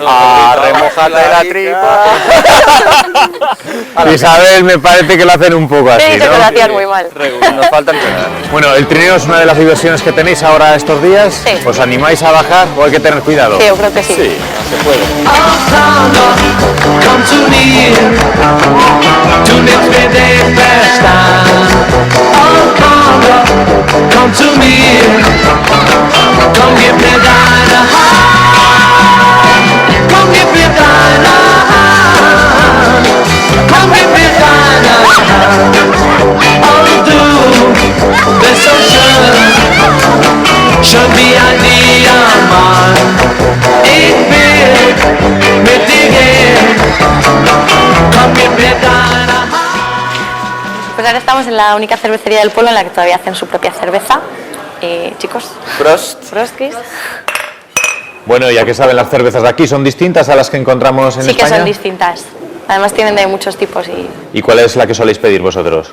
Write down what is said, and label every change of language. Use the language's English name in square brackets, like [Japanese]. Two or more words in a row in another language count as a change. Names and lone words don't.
[Spanish] Remojate la tripa. Isabel, me parece que lo hacen un poco Te he así, dicho que lo ¿no? hacían muy mal. Nos falta entrenar. Bueno, el trineo es una de las diversiones que tenéis ahora estos días. Sí. ¿Os animáis a bajar o hay que tener cuidado? Sí, yo creo que sí. Sí, se puede. [German] Komm zu mir, du nimmst mir den Verstand. Oh, komm zu mir, komm, gib mir deine Hand. Komm, gib mir deine Hand. Komm, gib mir deine Hand. Oh, du bist so schön, schön wie ein Diamant. Ich will mit dir gehen. Komm, gib mir deine Hand. [Spanish] Pues ahora estamos en la única cervecería del pueblo en la que todavía hacen su propia cerveza. Chicos, Prost. Frostkis. Bueno, ya que saben, las cervezas de aquí son distintas a las que encontramos en Sí que España. son distintas. Además tienen de muchos tipos y ¿Y cuál es la que soléis pedir vosotros?